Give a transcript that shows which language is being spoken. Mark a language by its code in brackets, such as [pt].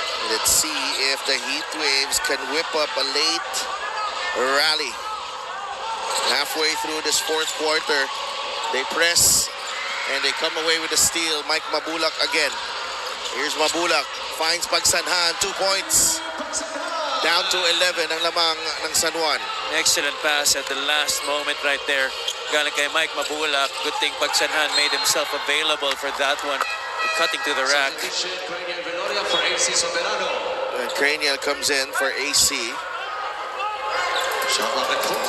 [en] Let's see if the Heatwaves can whip up a late rally. Halfway through this fourth quarter, they press and they come away with a steal. Mike Mabulak again. Here's Mabulak, finds Pagsanhan, 2 points. Down to 11 [tl] ang lamang ng San Juan. [en] Excellent pass at the last moment right there. [tl] Galing kay Mike Mabulak. [en] Good thing Pagsanhan made himself available for that one. Cutting to the rack. Substitution, Cranial Veloria for AC Soberano. And Cranial comes in for AC. Shot clock at 14